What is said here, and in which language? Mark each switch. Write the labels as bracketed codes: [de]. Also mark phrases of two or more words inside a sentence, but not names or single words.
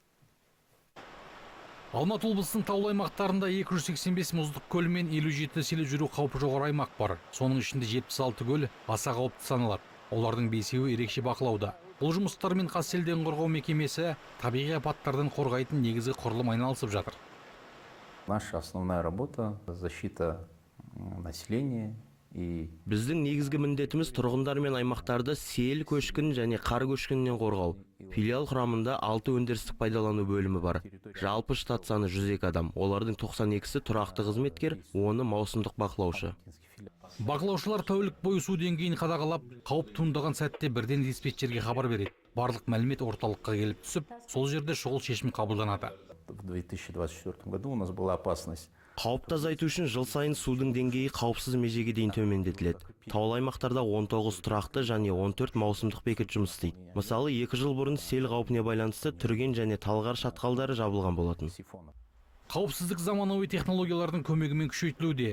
[kk] Алматы облысының таулы аймақтарында 285 мұздық көл мен 57 селі жүру қаупі жоғары аймақ бар. Соның ішінде 76 көл аса қауіпті саналады. Олардың 5-еуі ерекше бақылауда. Бұл жұмыстармен Қазселден қорғау мекемесі табиғи апаттардан қорғайтын негізгі құрылым айналысып жатыр. [ru] Наша основная работа – защита населения. [kk] Біздің негізгі міндетіміз тұрғындар мен аймақтарды сел көшкін және қар көшкінінен қорғау. Филиал құрамында 6 өндірістік пайдалану бөлімі бар. Жалпы штат саны 102 адам. Олардың 92-сі тұрақты қызметкер, оны маусымдық бақылаушы. Бақылаушылар тәулік бойы су деңгейін қадағалап, қауіп туындаған сәтте бірден диспетчерге хабар береді. Барлық мәлімет орталыққа келіп түсіп, сол жерде шұғыл шешім қабылданады. [ru] В 2024 году у нас была опасность. [kk] Қауіпті азайту үшін жыл сайын судың деңгейі қауіпсіз межеге дейін төмендетіледі. Таулы аймақтарда 19 тұрақты және 14 маусымдық бекет жұмыс істейді. Мысалы, 2 жыл бұрын сел қаупіне байланысты Түрген және Талғар шатқалдары жабылған болатын. Қауіпсіздік заманауи технологиялардың көмегімен күшейтілуде.